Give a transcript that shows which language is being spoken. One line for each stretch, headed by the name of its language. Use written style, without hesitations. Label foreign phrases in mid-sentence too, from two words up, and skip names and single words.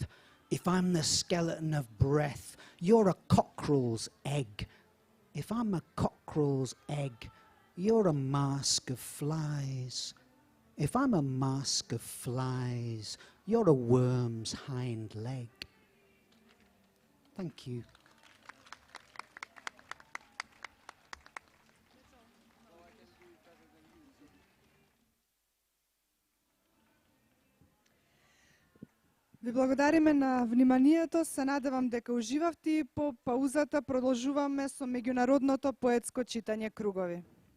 English: If I'm the skeleton of breath, you're a cockerel's egg. If I'm a cockerel's egg, you're a mask of flies. If I'm a mask of flies, you're a worm's hind leg. Thank you.
Macedonian: Ви благодариме на вниманието, се надевам дека уживавте и по паузата продолжуваме со меѓународното поетско читање Кругови.